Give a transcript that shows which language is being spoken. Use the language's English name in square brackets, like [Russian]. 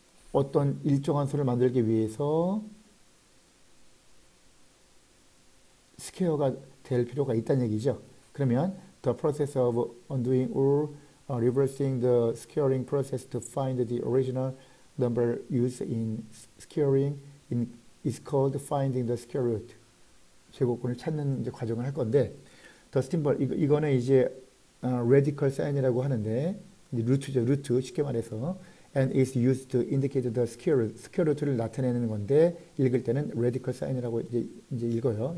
[Korean] 어떤 일정한 수를 만들기 위해서 스퀘어가 될 필요가 있다는 얘기죠. 그러면 [English] the process of undoing or reversing the squaring process to find the original number used in squaring is called finding the square root. [Korean] 제곱근을 찾는 이제 과정을 할 건데 [English] the symbol [Korean] 이거는 이제 radical sign이라고 하는데 루트죠. 루트 쉽게 말해서 [English] and is used to indicate the square root [Korean] 를 나타내는 건데 읽을 때는 radical sign이라고 이제 읽어요.